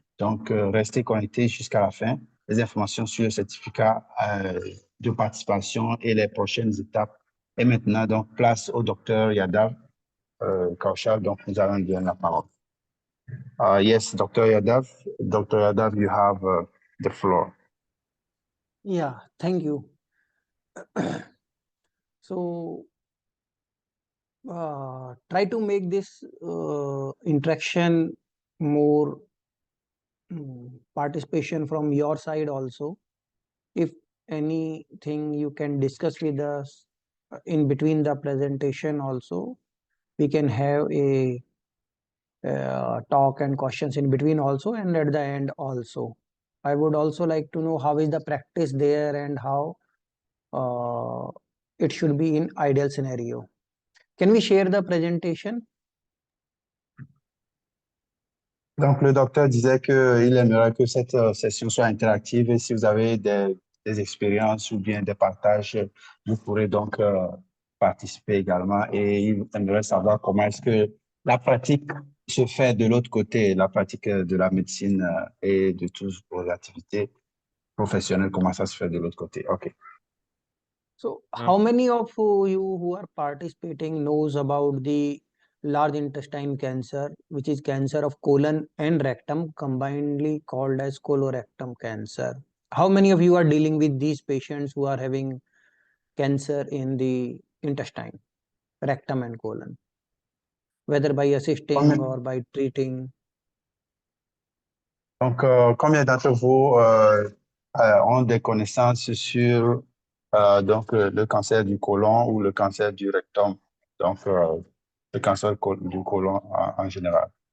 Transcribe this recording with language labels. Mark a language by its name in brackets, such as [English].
[French] Donc, restez connectés jusqu'à la fin. Les informations sur le certificat de participation et les prochaines étapes. Et maintenant, donc, place au docteur Yadav. Kaushal, donc nous allons lui donner la parole. [English] Yes, Dr. Yadav. Dr. Yadav, you have the floor. Yeah, thank you. So, try to make this interaction more participation from your side also. If anything you can discuss with us in between the presentation also, we can have a talk and questions in between also, and at the end also. I would also like to know how is the practice there and how it should be in ideal scenario. Can we share the presentation? [French] Donc, le docteur disait qu'il aimerait que cette session soit interactive et si vous avez des expériences ou bien des partages, vous pourrez donc participer également et il aimerait savoir comment est-ce que la pratique se fait de l'autre côté, la pratique de la médecine et de toutes vos activités professionnelles, comment ça se fait de l'autre côté. OK. [English] So, how many of you who are participating knows about the large intestine cancer, which is cancer of colon and rectum, combinedly called as colorectal cancer? How many of you are dealing with these patients who are having cancer in the intestine, rectum and colon, whether by assisting or by treating? [French] Donc, combien d'entre vous ont des connaissances sur donc, le cancer du côlon ou le cancer du rectum, donc le cancer du côlon en général?